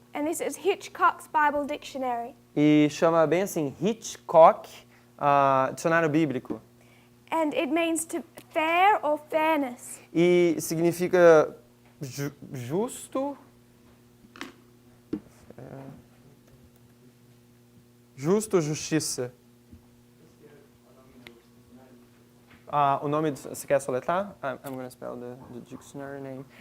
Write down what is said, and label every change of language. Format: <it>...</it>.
<en>And this is Hitchcock's Bible Dictionary.</en> <pt>E chama bem assim, Hitchcock, dicionário bíblico.</pt> <en>And it means to fair or fairness.</en> <pt>E significa justo, justiça. O nome, você quer soletrar?</pt> <en>I'm going to spell the dictionary name.</en>